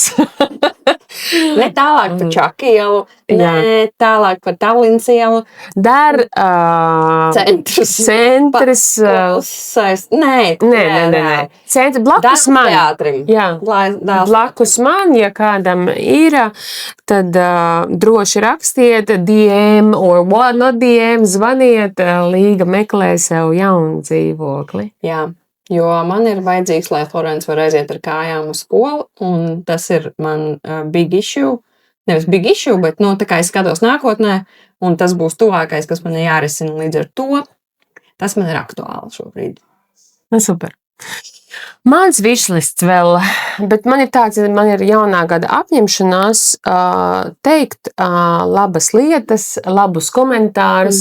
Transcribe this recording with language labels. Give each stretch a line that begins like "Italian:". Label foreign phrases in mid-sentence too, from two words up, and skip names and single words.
Latvian: Ne tālāk par Čaku ielu, ne tālāk par Tallinas ielu. Centrs. Nē. Centrs blakus man. Jā, blakus man, ja kādam ir, tad droši rakstiet
English: DM or what not DM,
Latvian: zvaniet, Līga meklē sev jaunu dzīvokli. Jā. Jo man ir vajadzīgs, lai Florence var aiziet ar kājām uz skolu, un tas ir man
English: big issue.
Latvian: Nevis
English: big issue,
Latvian: bet tā kā es skatos nākotnē, un tas būs tuvākais, kas man ir jārisina līdz ar to. Tas man ir aktuāli šobrīd. Super. Mans wishlists vēl, bet man ir jaunā gada apņemšanās teikt labas lietas, labus komentārus.